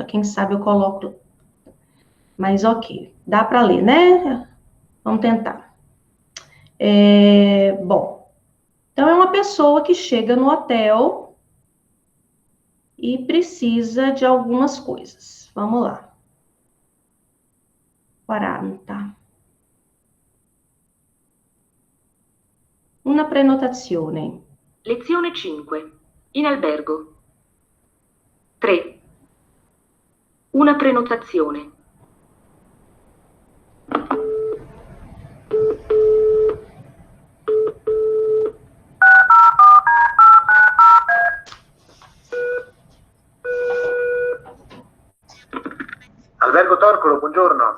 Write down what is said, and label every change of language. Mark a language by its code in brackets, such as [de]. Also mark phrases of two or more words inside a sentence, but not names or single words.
[pt] Quem sabe eu coloco. Mas ok, dá para ler, né? Vamos tentar. Bom, então é uma pessoa que chega no hotel e precisa de algumas coisas. Vamos lá. 40. [it] Una prenotazione. Lezione 5. In albergo. 3. Una prenotazione. Albergo Torcolo, buongiorno.